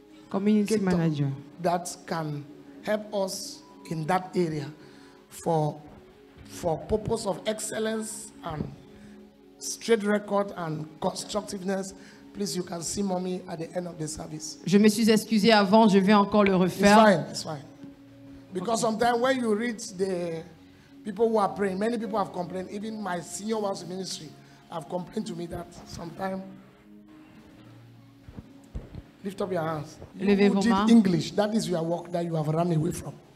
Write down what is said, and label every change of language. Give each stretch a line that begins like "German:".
English: community manager. that can help us in that area for purpose of excellence and straight record and constructiveness. Please, you can see mommy at the end of the service.
French: Je me suis excusé avant, je vais encore le refaire.
English: It's fine. Because sometimes when you read the people who are praying, many people have complained. Even my senior ones in ministry have complained to me that sometimes. Lift up your hands. You who did English, that is your work that you have run away from.